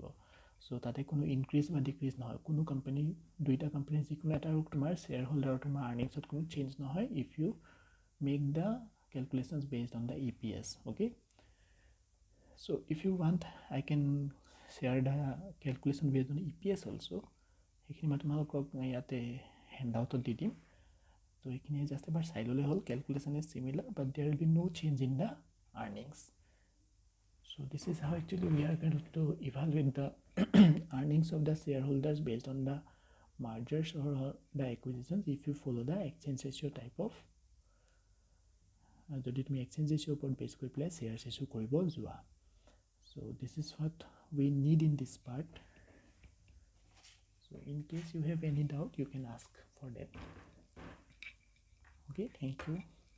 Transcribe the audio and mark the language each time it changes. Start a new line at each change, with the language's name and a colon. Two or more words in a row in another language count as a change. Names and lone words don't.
Assamese: so তাতে কোনো ইনক্রিজ বা ডিক্রিজ নহয় কোনো কোম্পানি দুইটা কোম্পানি যিকোনো এটা তোমাৰ
English: share holder
Assamese: তোমাৰ আৰ্নিংছত কোনো চেঞ্জ নহয়
English: if you make the calculations based on the EPS okay so if you want I can share the calculation based on EPS also
Assamese: এইখিনি মই তোমালোকক ইয়াতে হ্যান্ডআউটত দি দিম
English: so
Assamese: এইখিনি জাস্ট এবাৰ চাই ললে হ'ল
English: calculation is similar but there will be no change in the earnings so this is how actually we are going to evaluate the earnings of the shareholders based on the mergers or the acquisitions if you follow the exchange ratio type of
Assamese: যদি তুমি
English: exchange ratio
Assamese: ওপৰত বেস কৰি প্লাই
English: shares issue
Assamese: কৰিব যোৱা
English: so this is what we need in this part so in case you have any doubt you can ask for that okay thank you